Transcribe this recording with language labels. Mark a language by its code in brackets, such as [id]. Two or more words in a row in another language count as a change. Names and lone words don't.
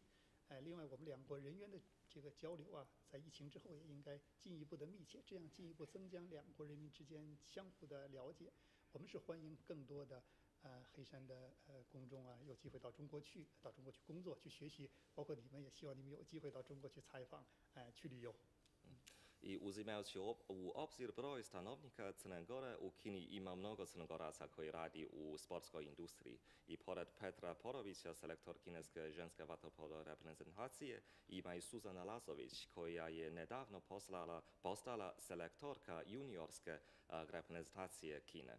[zh] 另外我们两国人员的这个交流啊，在疫情之后也应该进一步的密切，这样进一步增加两国人民之间相互的了解。我们是欢迎更多的黑山的公众啊，有机会到中国去工作、去学习，包括你们也希望你们有机会到中国去采访、去旅游。 [sr] I uzimajući u obzir broj stanovnika Crne Gore, u Kini ima mnogo Crnogoraca koji radi u sportskoj industriji. I pored Petra Porovića, selektor kineske ženske vaterpolo reprezentacije, ima i Suzana Lazović, koja je nedavno postala selektorka juniorske reprezentacije Kine.